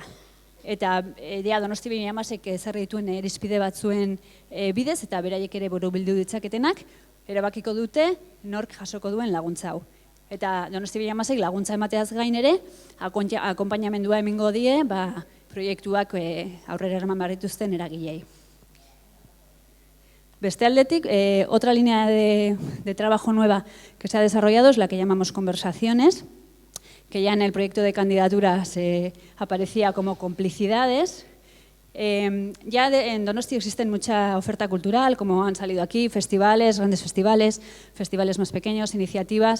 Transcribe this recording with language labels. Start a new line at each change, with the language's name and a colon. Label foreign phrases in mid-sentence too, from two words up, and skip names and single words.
Basque: Eta Donosti 2016 ezarri dituen irizpide batzuen bidez, eta beraiek ere borobildu ditzaketenak, erabakiko dute nork jasoko duen laguntza hau. Eta Donosti 2016 laguntza emateaz gain ere, akonpainamendua emingo die, proiektuak aurrera eraman barrituzten eragilei. Beste aldetik,
Spanish: otra línea de trabajo nueva que se ha desarrollado es la que llamamos conversaciones, que ya en el proyecto de candidatura se aparecía como complicidades. Ya en Donosti existen mucha oferta cultural, como han salido aquí, festivales, grandes festivales, festivales más pequeños, iniciativas.